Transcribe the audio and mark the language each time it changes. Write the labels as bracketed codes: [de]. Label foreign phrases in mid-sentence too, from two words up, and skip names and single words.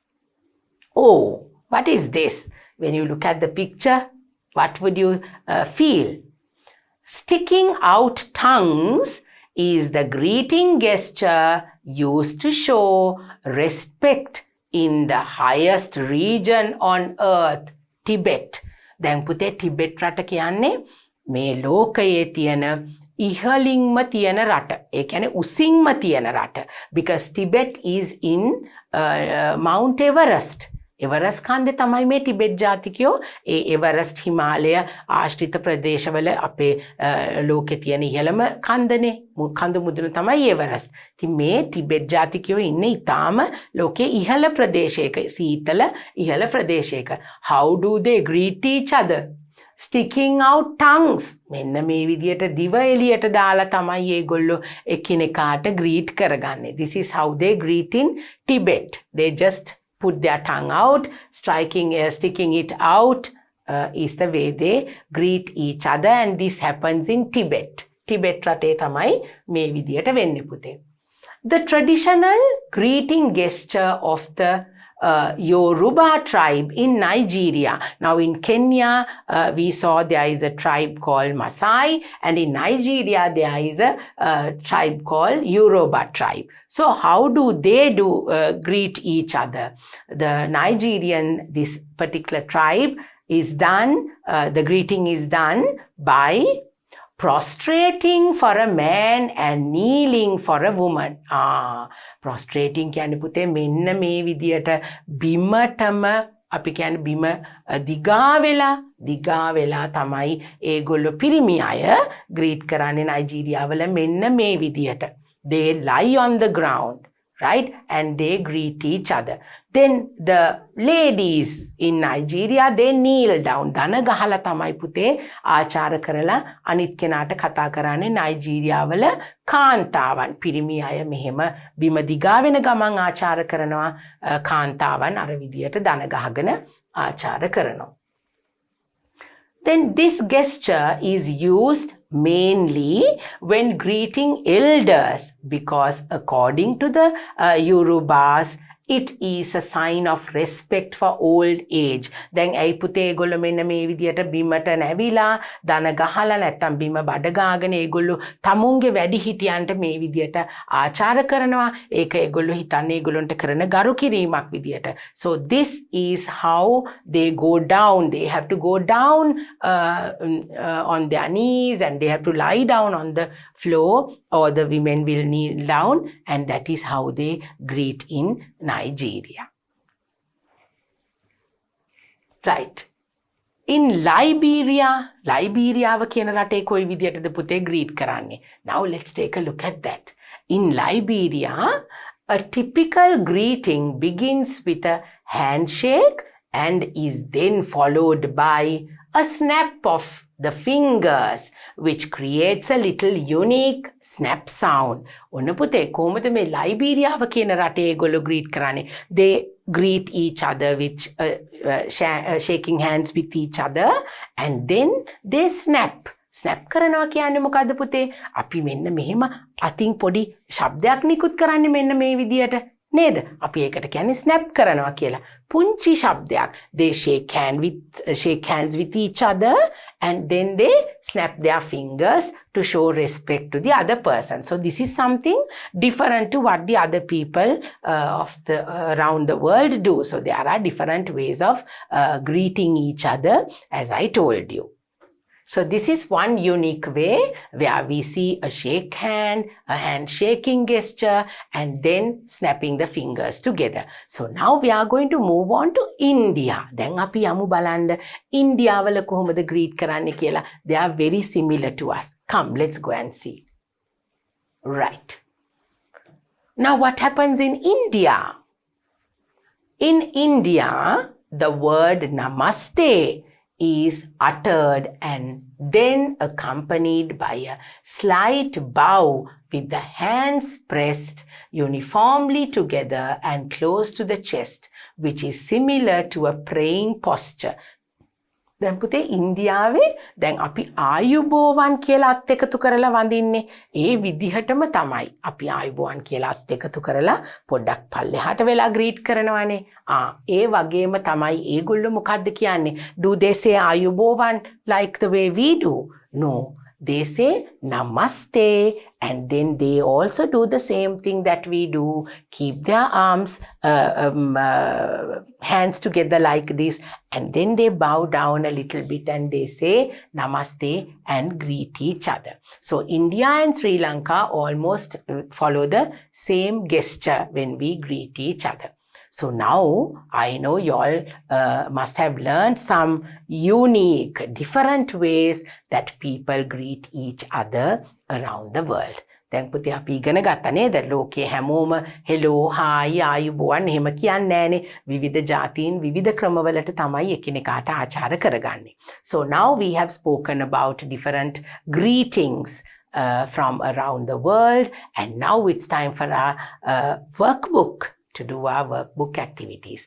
[en] Oh, what is this? When you look at the picture, what would you feel? Sticking out tongues is the greeting gesture used to show respect in the highest region on earth, Tibet. [si] දැන් පුතේ ටිබෙට් රට කියන්නේ මේ ලෝකයේ තියෙන ඉහළින්ම තියෙන රට. ඒ කියන්නේ උසින්ම තියෙන රට. [en] Because Tibet is in Mount Everest. [si] එවරස් කන්දේ තමයි මේ ටිබෙට් ජාතිකයෝ ඒ එවරස්ට් හිමාලය ආශ්‍රිත ප්‍රදේශවල අපේ ලෝකේ තියෙන ඉහළම කන්දනේ කඳු මුදුන තමයි එවරස්ට්. ඉතින් මේ ටිබෙට් ජාතිකයෝ ඉන්නේ ඊටාම ලෝකේ ඉහළ ප්‍රදේශයක සීතල ඉහළ ප්‍රදේශයක. [en] How do they greet each other? Sticking out tongues. [si] මෙන්න මේ විදියට දිව එළියට දාලා තමයි ඒගොල්ලෝ එකිනෙකාට greet කරගන්නේ. [en] This is how they greet in Tibet. They just put their tongue out, sticking it out is the way they greet each other, and this happens in Tibet. [si] Tibet රටේ තමයි මේ විදියට වෙන්නේ පුතේ. [en] The traditional greeting gesture of the Yoruba tribe in Nigeria. Now in Kenya, we saw there is a tribe called Maasai, and in Nigeria there is a tribe called Yoruba tribe. So how do they greet each other? The Nigerian, this particular tribe is done, the greeting is done by prostrating for a man and kneeling for a woman. [si] Prostrating කියන්නේ පුතේ මෙන්න මේ විදියට බිමටම අපි කියන්නේ බිම දිගා වෙලා තමයි ඒගොල්ලෝ පිරිමි අය greet කරන්නේ නයිජීරියාවල මෙන්න මේ විදියට. [en] They lie on the ground, right? And they greet each other. Then the ladies in Nigeria, they kneel down. [si] දන ගහලා තමයි පුතේ ආචාර කරලා අනිත් කෙනාට කතා කරන්නේ නයිජීරියාවල කාන්තාවන්. පිරිමි අය මෙහෙම බිම දිගා වෙන ගමන් ආචාර කරනවා කාන්තාවන් අර විදියට දන ගහගෙන ආචාර කරනවා. [en] Then this gesture is used mainly when greeting elders because according to the Yorubas, it is a sign of respect for old age. [si] දැන් ඇයි පුතේ ඒගොල්ලෝ මෙන්න මේ විදියට බිමට නැවිලා දන ගහලා නැත්තම් බිම බඩ ගාගෙන ඒගොල්ලෝ තමුන්ගේ වැඩිහිටියන්ට මේ විදියට ආචාර කරනවා. ඒක ඒගොල්ලෝ හිතන්නේ ඒගොල්ලන්ට කරන ගරු කිරීමක් විදියට. [en] So this is how they go down. They have to go down on their knees and they have to lie down on the floor, or the women will kneel down, and that is how they greet in Nigeria. Right. In Liberia [si] කියන රටේ කොයි විදියටද පුතේ greet කරන්නේ? [en] Now let's take a look at that. In Liberia, a typical greeting begins with a handshake and is then followed by a snap of the fingers, which creates a little unique snap sound. [si] ඔන්න පුතේ කොහොමද මේ ලයිබීරියාව කියන රටේ ඒගොල්ලෝ greet කරන්නේ? [en] They greet each other with shaking hands with each other, and then they snap. [si] ස්නැප් කරනවා කියන්නේ මොකද්ද පුතේ? අපි මෙන්න මෙහෙම අතින් පොඩි ශබ්දයක් නිකුත් කරන්නේ මෙන්න මේ විදියට නේද? අපි ඒකට කියන්නේ ස්නැප් කරනවා කියලා. පුංචි ශබ්දයක්. [en] They shake hands with each other, and then they snap their fingers to show respect to the other person. So this is something different to what the other people around the world do. So there are different ways of greeting each other, as I told you. So this is one unique way where we see a shake hand, a handshaking gesture, and then snapping the fingers together. So now we are going to move on to India. [si] දැන් අපි යමු බලන්න India වල කොහොමද greet කරන්නේ කියලා. [en] They are very similar to us. Come, let's go and see. Right. Now what happens in India? In India, the word namaste is uttered and then accompanied by a slight bow with the hands pressed uniformly together and close to the chest, which is similar to a praying posture. [si] දැන් පුතේ ඉන්දියාවේ දැන් අපි ආයුබෝවන් කියලා අත් එකතු කරලා වඳින්නේ. ඒ විදිහටම තමයි අපි ආයුබෝවන් කියලා අත් එකතු කරලා පොඩ්ඩක් පල්ලෙහාට වෙලා greet කරනවානේ. ඒ වගේම තමයි ඒගොල්ලෝ මොකද්ද කියන්නේ? [en] Do they say ආයුබෝවන් like the way we do? No. They say namaste, and then they also do the same thing that we do. Keep their arms, hands together like this, and then they bow down a little bit and they say namaste and greet each other. So India and Sri Lanka almost follow the same gesture when we greet each other. So now I know you all must have learned some unique, different ways that people greet each other around the world. [si] දැන් පුතේ අපි ඉගෙන ගත්තා නේද? ලෝකයේ හැමෝම [en] hello, hi, [si] ආයුබෝවන් එහෙම කියන්නේ නැහනේ. විවිධ ජාතීන් විවිධ ක්‍රමවලට තමයි එකිනෙකාට ආචාර කරගන්නේ. [en] So now we have spoken about different greetings from around the world, and now it's time for our workbook to do our workbook activities.